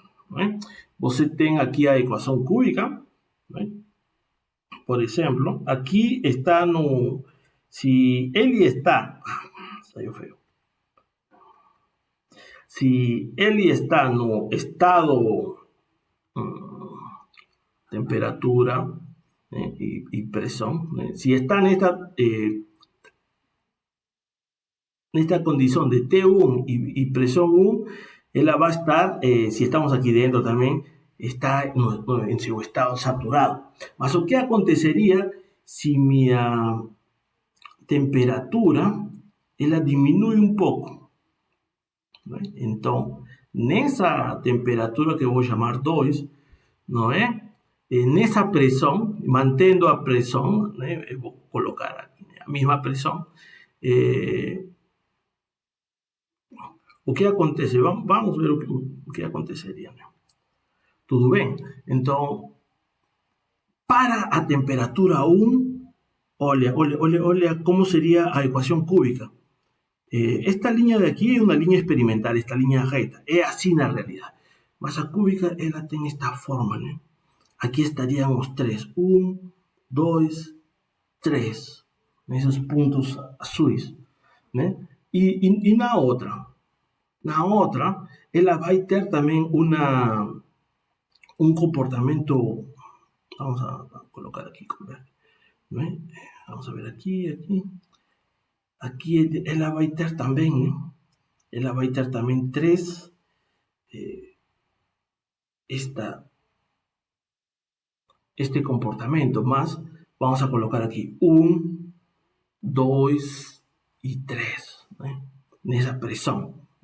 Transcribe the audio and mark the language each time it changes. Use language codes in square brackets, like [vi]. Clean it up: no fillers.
[pt] Né? Você tem aqui a equação cúbica, né? Por exemplo, aqui está no... Se ele está... Saiu feio. Se ele está no estado temperatura [es] y presión, si está en esta condición de T1 y presión 1, ella va a estar, si estamos aquí dentro también, está en su estado saturado. [pt] Mas o que [es] acontecería si mi [pt] temperatura ela diminui [es] un poco? [pt] Entonces, nessa temperatura que eu vou chamar 2, não é? Nessa pressão, mantendo a pressão, né? Eu vou colocar aqui, né? A mesma pressão, O que acontece? Vamos ver o que aconteceria, né? Tudo bem? Então, para a temperatura 1, olha como seria a equação cúbica. [es] Esta línea de aquí es una línea experimental, esta línea recta. Es así en la realidad. Masa cúbica, ella tiene esta forma, ¿no? Aquí estaríamos 3. 1, 2, 3. Esos puntos azules, ¿no? Y la otra, ella va a tener también un comportamiento, vamos a colocar aquí, ¿no? Vamos a ver aquí. [pt] Aquí ela vai ter também, né? Ela vai ter também 3, este comportamento, mas [es] vamos a colocar [pt] aqui 1, 2 e 3, né? Nessa pressão.